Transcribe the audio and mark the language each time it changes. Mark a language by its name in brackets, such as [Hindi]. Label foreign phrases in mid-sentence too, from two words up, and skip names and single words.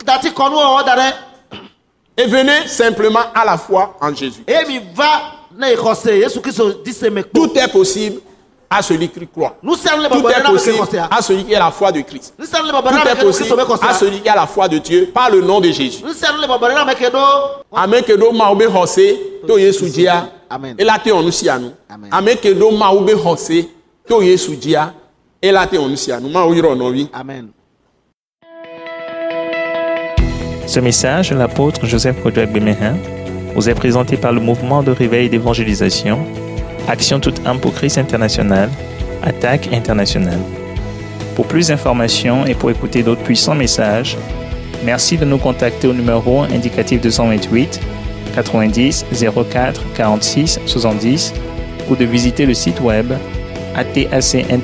[French] Et venez simplement à la foi en Jésus. Tout est possible à celui qui croit. Tout est possible à celui qui a la foi de Christ. Tout est possible à celui qui a la foi de Dieu par le nom de Jésus. Amen kedo maube hose to Yesu dia. Elate onusianu. Amen kedo maube hose to Yesu dia. Elate onusianu. Ma oyiro nowi. Amen. Ce message de l'apôtre Joseph Kodouak Bemehin vous est présenté par le mouvement de réveil d'évangélisation, Action toute âme pour Christ international, Attaque internationale. Pour plus d'informations et pour écouter d'autres puissants messages, merci de nous contacter au numéro indicatif 228 90 04 46 70 ou de visiter le site web atacinternational.org.